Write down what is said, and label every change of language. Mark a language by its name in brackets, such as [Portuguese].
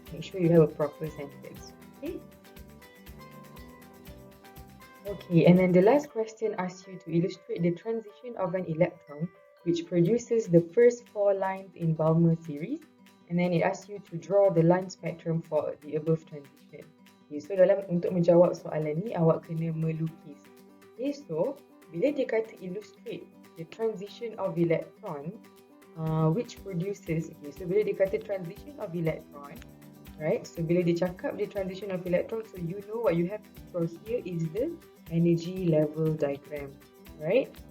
[English] Make sure you have a proper sentence. Okay. Okay, and then the last question asks you to illustrate the transition of an electron which produces the first 4 lines in Balmer series, and then it asks you to draw the line spectrum for the above transition. [Malay] Okay, so untuk menjawab soalan ni, awak kena melukis. [English] Okay, so [Malay] bila dia kata [English] illustrate the transition of electron which produces, okay, so bila dia kata transition of electron, right, so [Malay] bila dia cakap [English] the transition of electron, so you know what you have to draw here is the energy level diagram, right?